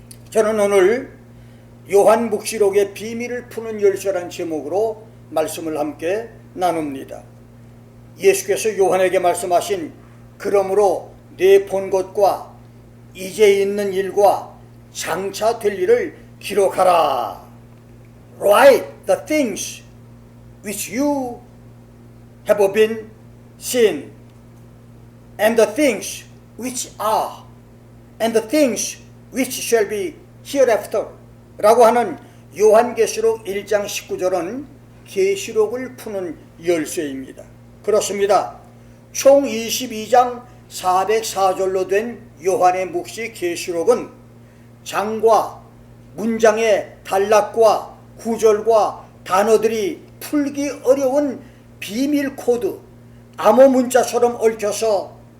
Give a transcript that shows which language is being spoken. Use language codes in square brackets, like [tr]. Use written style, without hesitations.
[ko] 저는 오늘 요한묵시록의 비밀을 푸는 열쇠라는 제목으로 말씀을 함께 나눕니다. 예수께서 요한에게 말씀하신 그러므로 내 본 것과 이제 있는 일과 장차 될 일을 기록하라. [en] Write the things which you have been seen, and the things which are, and the things which shall be hereafter [ko] 라고 하는 요한계시록 1장 19절은 계시록을 푸는 열쇠입니다. 그렇습니다. 총 22장 404절로 된 요한의 묵시 계시록은 장과 문장의 단락과 구절과 단어들이 풀기 어려운 비밀 코드, 암호 문자처럼 얽혀서